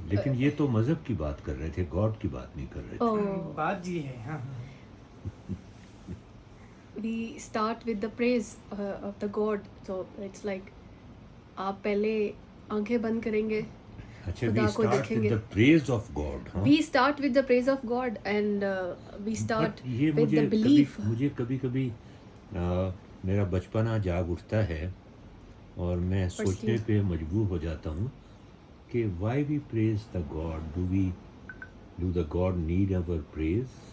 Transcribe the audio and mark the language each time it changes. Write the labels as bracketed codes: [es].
[ur] لیکن یہ تو مذہب کی بات کر رہے تھے، گاڈ کی بات نہیں کر رہے تھے۔ بات یہ ہے، ہاں، [en] we start with the praise of the God. So it's like [ur] آپ پہلے آنکھیں بند کریں گے، اچھا، خدا کو دیکھیں گے۔ [en] the praise of God، ہاں، We start with the praise of God and we start with the belief. [ur] مجھے کبھی کبھی میرا بچپنا جاگ اٹھتا ہے اور میں سوچنے پہ مجبور ہو جاتا ہوں کہ [en] why we praise the God? Do the God need our praise?